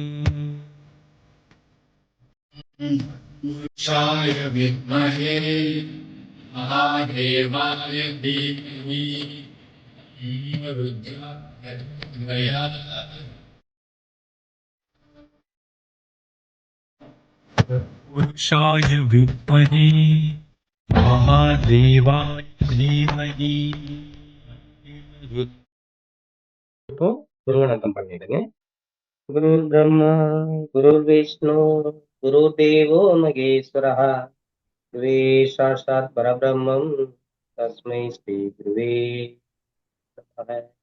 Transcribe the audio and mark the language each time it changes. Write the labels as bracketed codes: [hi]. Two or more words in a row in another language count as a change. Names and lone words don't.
[sa] पुरुषाय विद्महे महादेवाय धीमहि रुद्रः प्रचोदयात्. पुरुषाय विद्महे महादेवाय धीमहि [ta] இப்போ குருவணக்கம் பண்ணிடுங்க. [sa] गुरु ब्रह्मा गुरु विष्णु गुरु देवो महेश्वरः गुरुरेव साक्षात् परब्रह्म तस्मै श्री गुरवे नमः.